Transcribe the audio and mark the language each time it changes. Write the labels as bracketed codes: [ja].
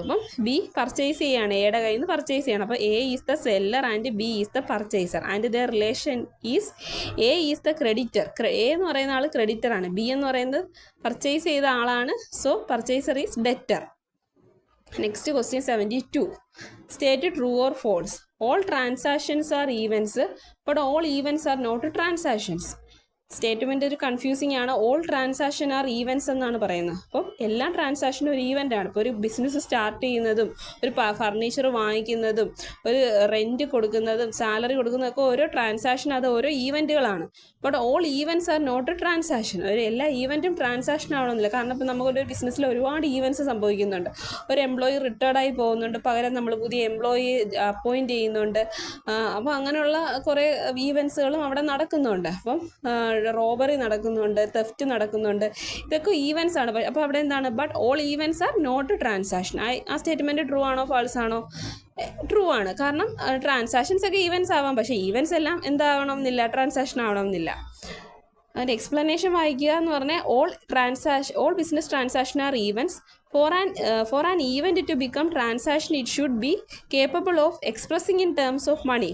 [ml] അപ്പം B purchase ചെയ്യാണ്. എയുടെ കയ്യിൽ നിന്ന് പർച്ചേസ് ചെയ്യണം. [en] അപ്പോൾ A is the seller and B is the purchaser and the relation is A is the creditor. [ml] A എന്ന് പറയുന്ന ആൾ ക്രെഡിറ്റർ ആണ്. B എന്ന് പറയുന്നത് പർച്ചേസ് ചെയ്ത ആളാണ്. [en] So purchaser is debtor. Next question 72. State true or false. All transactions are events, but all events are not transactions. [ml] Statement ഒരു confusing ആണ്. [en] all transaction are events [ml] എന്നാണ് പറയുന്നത്. അപ്പം എല്ലാ ട്രാൻസാക്ഷനും ഒരു ഈവൻ്റ് ആണ്. ഇപ്പോൾ ഒരു ബിസിനസ് സ്റ്റാർട്ട് ചെയ്യുന്നതും ഒരു ഫർണിച്ചർ വാങ്ങിക്കുന്നതും ഒരു റെൻറ്റ് കൊടുക്കുന്നതും സാലറി കൊടുക്കുന്നതൊക്കെ ഓരോ ട്രാൻസാക്ഷൻ, അത് ഓരോ ഈവൻറ്റുകളാണ്. [en] But all events are not a transaction. [ml] ഒരു എല്ലാ ഈവൻറ്റും ട്രാൻസാക്ഷൻ ആവണമെന്നില്ല. കാരണം ഇപ്പോൾ നമുക്കൊരു ബിസിനസ്സിൽ ഒരുപാട് ഈവൻറ്റ്സ് സംഭവിക്കുന്നുണ്ട്. ഒരു എംപ്ലോയി റിട്ടയർഡായി പോകുന്നുണ്ട്, പകരം നമ്മൾ പുതിയ എംപ്ലോയി അപ്പോയിൻറ്റ് ചെയ്യുന്നുണ്ട്. അപ്പോൾ അങ്ങനെയുള്ള കുറേ ഈവൻറ്റ്സുകളും അവിടെ നടക്കുന്നുണ്ട്. അപ്പം റോബറി നടക്കുന്നുണ്ട്, തെഫ്റ്റ് നടക്കുന്നുണ്ട്. ഇതൊക്കെ ഈവൻറ്റ്സ് ആണ്. അപ്പോൾ അവിടെ എന്താണ്? [en] But all events are not transaction. [ml] ആ സ്റ്റേറ്റ്മെൻറ്റ് ട്രൂ ആണോ ഫാൾസ് ആണോ? ട്രൂ ആണ്. കാരണം ട്രാൻസാക്ഷൻസ് ഒക്കെ ഈവൻറ്റ്സ് ആവാം, പക്ഷേ ഈവൻറ്റ്സ് എല്ലാം എന്താവണമെന്നില്ല, ട്രാൻസാക്ഷൻ ആവണമെന്നില്ല. അതിൻ്റെ എക്സ്പ്ലനേഷൻ വായിക്കുക എന്ന് പറഞ്ഞാൽ [en] All business transaction are events. For an event to become transaction, it should be capable of expressing in terms of money.